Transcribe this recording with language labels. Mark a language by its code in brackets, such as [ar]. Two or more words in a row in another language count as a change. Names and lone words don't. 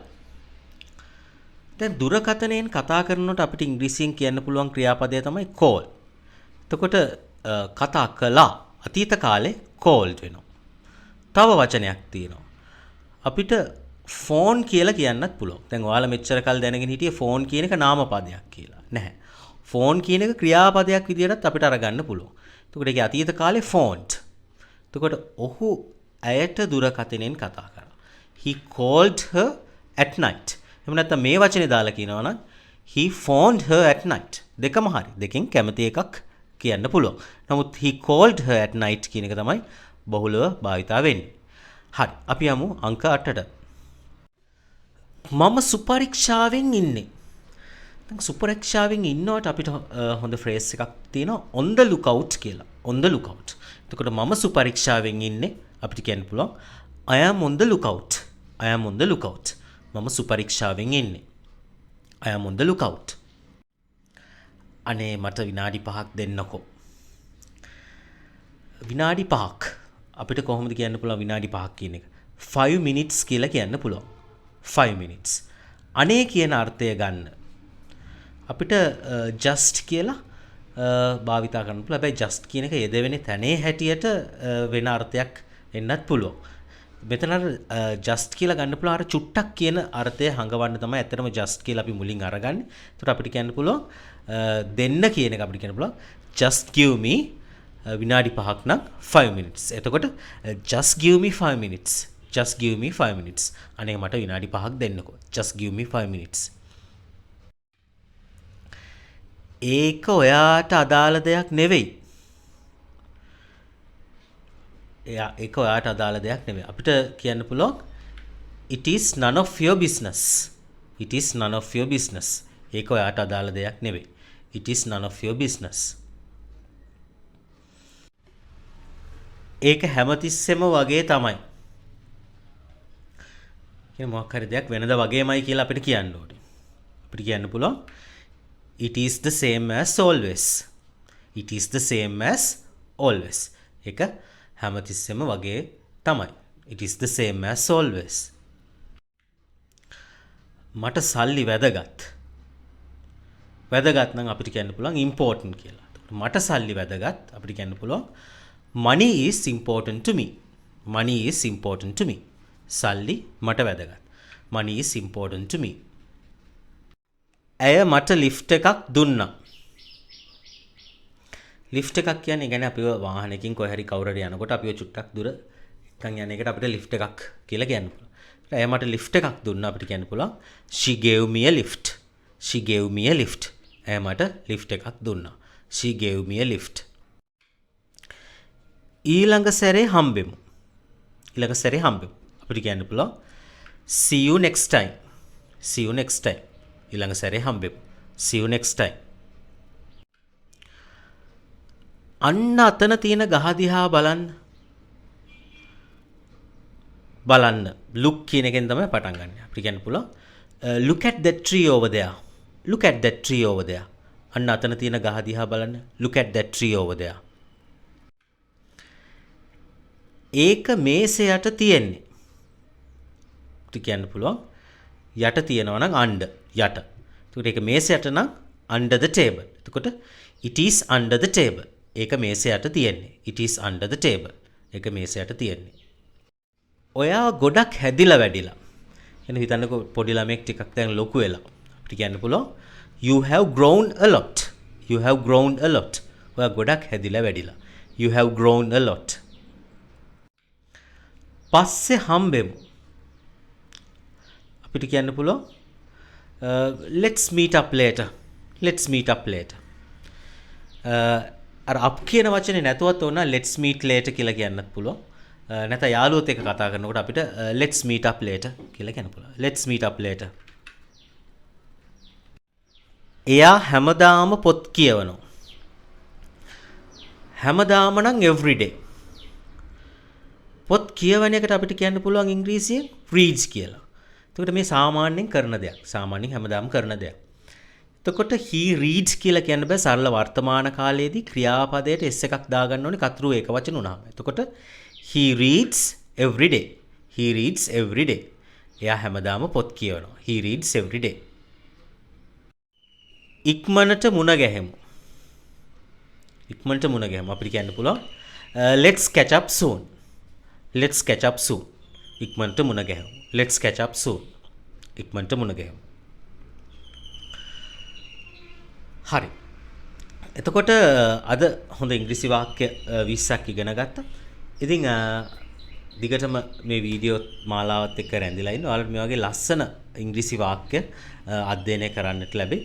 [si] දැන් දුරකථනයෙන් කතා කරනකොට අපිට ඉංග්‍රීසියෙන් කියන්න පුළුවන් ක්‍රියාපදය තමයි call. එතකොට කතා කළා අතීත කාලේ called වෙනවා. තව වචනයක් තියෙනවා. අපිට ෆෝන් කියලා කියන්නත් පුළුවන්. දැන් ඔයාලා මෙච්චර කල් දැනගෙන හිටියේ ෆෝන් කියන එක නාමපදයක් කියලා. නැහැ. ෆෝන් කියන එක ක්‍රියාපදයක් විදිහටත් අපිට අරගන්න පුළුවන්. එතකොට ඒකේ අතීත කාලේ phoned. එතකොට ඔහු ඇයට දුරකථනයෙන් කතා කරා. [en] He called her at night. [si] එහෙම නැත්නම් මේ වචනේ දාලා කියනවා නම් [en] he phoned her at night. [si] දෙකම හරි. දෙකෙන් කැමති එකක් කියන්න පුළුවන්. නමුත් [en] he called her at night [si] කියන එක තමයි බහුලව භාවිතා වෙන්නේ. හරි. අපි යමු අංක 8ට. මම සුපරීක්ෂාවෙන් ඉන්නේ. දැන් සුපරීක්ෂාවෙන් ඉන්නවට අපිට හොඳ ෆ්‍රේස් එකක් තියෙනවා [en] on the lookout [si] කියලා. [en] on the lookout. [si] එතකොට මම සුපරීක්ෂාවෙන් ඉන්නේ අපිට කියන්න පුළුවන් [en] I am on the lookout. I am on the lookout. [si] මම සුපරීක්ෂාවෙන් ඉන්නේ. [en] I am on the lookout. [si] අනේ මට විනාඩි 5ක් දෙන්නකෝ. විනාඩි 5ක් අපිට කොහොමද කියන්න පුළුවන් විනාඩි 5ක් කියන එක? 5 minutes කියලා කියන්න පුළුවන්. 5 minutes. අනේ කියන අර්ථය ගන්න. අපිට just කියලා භාවිතා කරන්න පුළුවන්. හැබැයි just කියන එක යෙදවෙන්නේ තැනේ හැටියට වෙන අර්ථයක් එන්නත් පුළුවන්. මෙතන just කියලා ගන්න පුළුවන් අර චුට්ටක් කියන අර්ථය හංගවන්න තමයි ඇත්තටම just කියලා අපි මුලින් අරගන්නේ. ඒකට අපිට කියන්න පුළුවන් දෙන්න කියන එක අපිට කියන්න පුළුවන් [en] just give me [si] විනාඩි 5ක් නම් 5 minutes. [en] එතකොට just give me 5 minutes. Just give me 5 minutes. [si] අනේ මට විනාඩි 5ක් දෙන්නකෝ. [en] Just give me 5 minutes. [si] ඒක ඔයාට අදාළ දෙයක් නෙවෙයි. ඒක ඔයාට අදාළ දෙයක් නෙවෙයි. අපිට කියන්න පුළුවන් [en] it is none of your business. It is none of your business. [si] ඒක ඔයාට අදාළ දෙයක් නෙවෙයි. [en] It is none of your business. [si] ඒක හැමතිස්සෙම වගේ තමයි. කියන මොකක් හරි දෙයක් වෙනද වගේමයි කියලා අපිට කියන්න ඕනේ. අපිට කියන්න පුළුවන් [en] it is the same as always. It is the same as always. [si] ඒක හැමතිස්සෙම වගේ තමයි. [en] It is the same as always. [si] මට සල්ලි වැදගත්. වැදගත් නම් අපිට කියන්න පුළුවන් important කියලා. මට සල්ලි වැදගත් අපිට කියන්න පුළුවන් [en] money is important to me. Money is important to me. [si] සල්ලි මට වැදගත්. [en] Money is important to me. [si] ඇය මට ලිෆ්ට් එකක් දුන්නා. ලිෆ්ට් එකක් කියන්නේ ගැන අපිව වාහනයකින් කොහේ හරි කවුරු හරි යනකොට අපිව චුට්ටක් දුර එකන් යන එකට අපිට ලිෆ්ට් එකක් කියලා කියන්න පුළුවන්. ඇය මට ලිෆ්ට් එකක් දුන්නා අපිට කියන්න පුළුවන් [en] she gave me a lift. She gave me a lift. [si] ඇය මට ලිෆ්ට් එකක් දුන්නා. [en] She gave me a lift. [si] ඊළඟ සැරේ හම්බෙමු. ඊළඟ සැරේ හම්බෙමු. අපිට කියන්න පුළුවන් [en] see you next time. See you next time. [si] ඊළඟ සැරේ හම්බෙමු. [en] see you next time. [si] අන්න අතන තියෙන ගහ දිහා බලන්න. බලන්න. look කියන එකෙන් තමයි පටන් ගන්න. අපිට කියන්න පුළුවන් [en] look at that tree over there. Look at that tree over there. [si] අන්න අතන තියෙන ගහ දිහා බලන්න. [en] Look at that tree over there. [si] ඒක මේසයට තියෙන්නේ. අපිට කියන්න පුළුවන් යට තියෙනවා නම් under යට. එතකොට ඒක මේසයට නම් [en] under the table. එතකොට it is under the table. [si] ඒක මේසයට තියෙන්නේ. [en] It is under the table. [si] ඒක මේසයට තියෙන්නේ. ඔයා ගොඩක් හැදිලා වැඩිලා. එන හිතන්නකෝ පොඩි ළමෙක් ටිකක් දැන් ලොකු වෙලා. අපිට කියන්න පුළුවන් [en] you have grown a lot. You have grown a lot. [si] ඔයා ගොඩක් හැදිලා වැඩිලා. [en] You have grown a lot. [si] පස්සේ හම්බෙමු. අපිට කියන්න පුළුවන් [en] let's meet up later. Let's meet up later. [si] අර up කියන වචනේ නැතුවත් ඕන [en] let's meet later [si] කියලා කියන්නත් පුළුවන්. නැත්නම් යාළුවොත් එක්ක කතා කරනකොට අපිට [en] let's meet up later [si] කියලා කියන්න පුළුවන්. [en] Let's meet up later. [si] එයා හැමදාම පොත් කියවනවා. හැමදාම නම් everyday. පොත් කියවන එකට අපිට කියන්න පුළුවන් ඉංග්‍රීසියෙන් reads කියලා. එතකොට මේ සාමාන්‍යයෙන් කරන දෙයක්. සාමාන්‍යයෙන් හැමදාම කරන දෙයක්. එතකොට [en] he reads [si] කියලා කියන්න බෑ සරල වර්තමාන කාලයේදී ක්‍රියාපදයට s එකක් දාගන්න ඕනේ කතරු ඒක වචන උනහම. [en] එතකොට he reads every day. He reads every day. [si] එයා හැමදාම පොත් කියවනවා. [en] He reads every day. [si] ඉක්මනට මුණ ගැහෙමු. ඉක්මනට මුණ ගැහෙමු. අපිට කියන්න පුළුවන් [en] let's catch up soon. Let's catch up soon. [si] ඉක්මනට මුණ ගැහෙමු. [en] Let's catch up soon. [si] ඉක්මනට මුණ ගැහෙමු. හරි. එතකොට අද හොඳ ඉංග්‍රීසි වාක්‍ය 20ක් ඉගෙන ගත්තා. ඉතින් දිගටම මේ වීඩියෝ මාලාවත් එක්ක රැඳිලා ඉන්න. ඔයාලට මේ වගේ ලස්සන ඉංග්‍රීසි වාක්‍ය අධ්‍යයනය කරන්නට ලැබේ.